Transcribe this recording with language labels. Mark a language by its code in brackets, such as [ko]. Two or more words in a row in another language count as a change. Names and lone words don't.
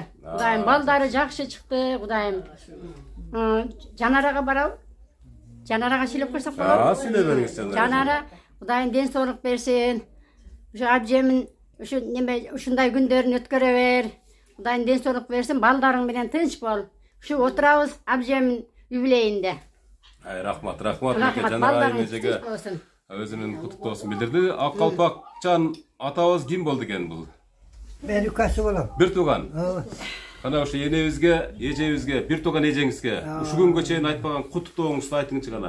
[ky] Кудайым балдары жакшы чыкты, Кудайым. Жанарага барабы? Жанарага сүйлөп койсок болобу? Сүйлөп бериңиз Жанара. Жанара, Кудайым ден соолук берсин. Ушу абжемин ушу неме ушундай күндөрүн өткөрө бер. Кудайым ден соолук берсин, балдарың менен тынч бол. Шу отурабыз abjemин юбилейинде. Рахмат, жана айым эжеге өзүнүн куттуктоосун билдирди. Ак Калпакчан атабыз ким болду экен бул? Мен укасы болом. Бир тууган. Кана ошо энебизге, эжебизге, бир тууган эжеңизге ушу күнгө чейин айтпаган куттуктооңузду айтыңызчы кана.